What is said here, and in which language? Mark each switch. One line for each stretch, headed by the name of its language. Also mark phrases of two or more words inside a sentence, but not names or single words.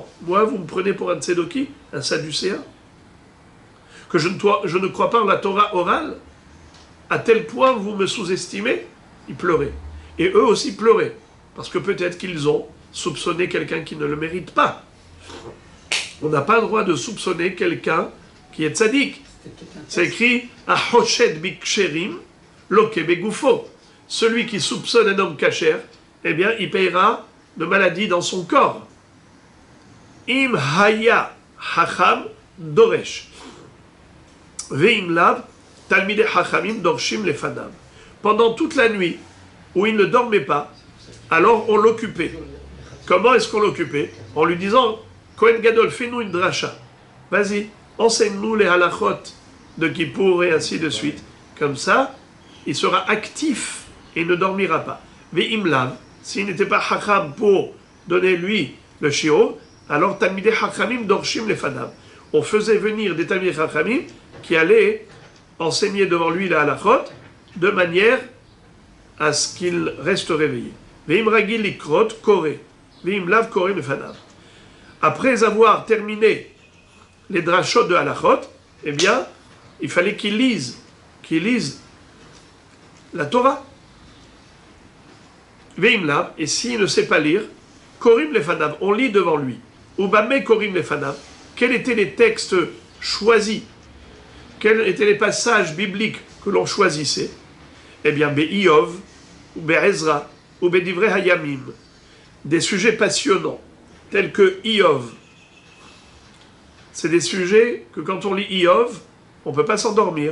French: Moi, vous me prenez pour un tzedoki, un sadducéen? Que je ne crois pas en la Torah orale? À tel point vous me sous-estimez? Ils pleuraient. Et eux aussi pleuraient. Parce que peut-être qu'ils ont soupçonné quelqu'un qui ne le mérite pas. On n'a pas le droit de soupçonner quelqu'un qui est tzaddik. C'est écrit «
Hebrew: החושד בכשרים לוקה בגופו ».
French: Celui qui soupçonne un homme kasher, eh bien, il payera de maladie dans son corps.
Hebrew: אם היה חכם דורש. ואם לאו תלמידי חכמים דורשים לפניו.
French: Pendant toute la nuit, où il ne dormait pas, alors on l'occupait. Comment est-ce qu'on l'occupait? En lui disant,
Hebrew: כהן גדול,
French: fais-nous une dracha. vas-y, enseigne-nous les halachot de Kippour et ainsi de suite. Comme ça, il sera actif et ne dormira pas. Ve'imlav, s'il n'était pas hacham pour donner lui le shiur, alors
Hebrew: תלמידי חכמים דורשים לפניו.
French: On faisait venir des
Hebrew: תלמידי חכמים
French: qui allaient enseigner devant lui la halachot de manière à ce qu'il reste réveillé.
Hebrew: ואם רגיל לקרות קורא ואם לאו קורא לפניו.
French: Après avoir terminé les drachot de halachot, eh bien, il fallait qu'il lise la Torah.
Hebrew: ואם לאו,
French: et s'il ne sait pas lire,
Hebrew: קורין לפניו,
French: on lit devant lui.
Hebrew: ובמה קורין לפניו,
French: quels étaient les textes choisis, quels étaient les passages bibliques que l'on choisissait? Eh bien, Be'Iov, ou Be'Ezra, ou Be'Divrei Hayamim, des sujets passionnants, tels que Iov. C'est des sujets que quand on lit Iov, on ne peut pas s'endormir.